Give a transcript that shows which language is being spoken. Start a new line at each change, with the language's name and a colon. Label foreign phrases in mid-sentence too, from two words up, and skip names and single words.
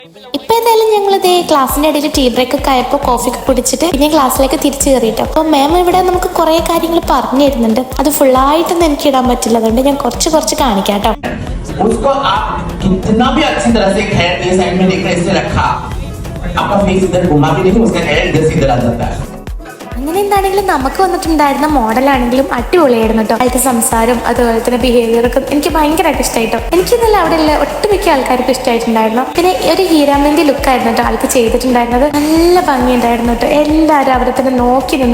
Malayalam: ഇപ്പൊ എന്തായാലും ഞങ്ങളിതേ ക്ലാസ്സിന്റെ ഇടയിൽ
English: tea break
Malayalam: ഒക്കെ ആയപ്പോൾ കോഫി ഒക്കെ കുടിച്ചിട്ട് പിന്നെ ക്ലാസ്സിലേക്ക് തിരിച്ചു കയറിയിട്ട് അപ്പോൾ മാം ഇവിടെ നമുക്ക് കുറെ കാര്യങ്ങൾ പറഞ്ഞു തരുന്നുണ്ട്. അത് ഫുള്ളായിട്ടൊന്നും എനിക്ക് ഇടാൻ പറ്റില്ല, അതുകൊണ്ട് ഞാൻ കുറച്ച് കാണിക്കാം കേട്ടോ.
Hindi: उसको आप कितना भी अच्छी तरह से हेड ये साइड में लेकर इसे रखा, आपका फेस इधर घुमा भी नहीं, उसका हेड इधर से इधर आ जाता है.
Malayalam: അങ്ങനെ എന്താണെങ്കിലും നമുക്ക് വന്നിട്ടുണ്ടായിരുന്ന മോഡലാണെങ്കിലും അടിപൊളിയായിരുന്നു കേട്ടോ. അതിന്റെ സംസാരം അതുപോലെ തന്നെ ബിഹേവിയർ ഒക്കെ എനിക്ക് ഭയങ്കരമായിട്ട് ഇഷ്ടമായിട്ടോ. എനിക്കിന്നല്ല അവിടെയുള്ള ഒട്ടുമിക്ക ആൾക്കാർക്കും ഇഷ്ടമായിട്ടുണ്ടായിരുന്നു. പിന്നെ ഒരു ഹീരാമന്തി ലുക്കായിരുന്നു കേട്ടോ ആൾക്ക് ചെയ്തിട്ടുണ്ടായിരുന്നത്. നല്ല ഭംഗിയുണ്ടായിരുന്നു കേട്ടോ. എല്ലാവരും അവിടെ തന്നെ നോക്കി നിന്നു.